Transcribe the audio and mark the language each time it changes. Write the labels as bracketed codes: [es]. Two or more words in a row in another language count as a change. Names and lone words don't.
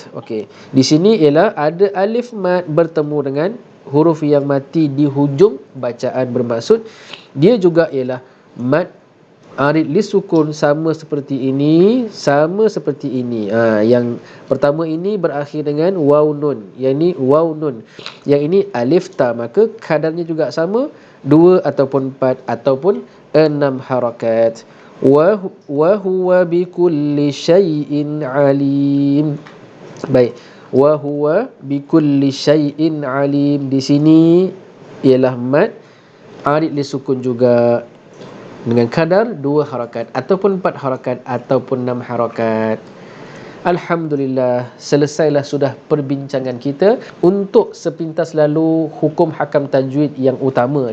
[ms] Okey, di sini ialah ada alif mad bertemu dengan huruf yang mati di hujung bacaan, bermaksud dia juga ialah mad arid li sukun, sama seperti ini. Yang pertama ini berakhir dengan waw nun, yang ini waw nun, yang ini alif ta, maka kadarnya juga sama, 2 ataupun 4 ataupun 6 harakat. [ar] وهو بكل شيء عليم. [ms] Baik. [ar] وهو بكل شيء عليم. [ms] Di sini ialah mad arid li sukun juga dengan kadar 2 harakat ataupun 4 harakat ataupun 6 harakat. Alhamdulillah, selesailah sudah perbincangan kita untuk sepintas lalu hukum hakam tajwid yang utama.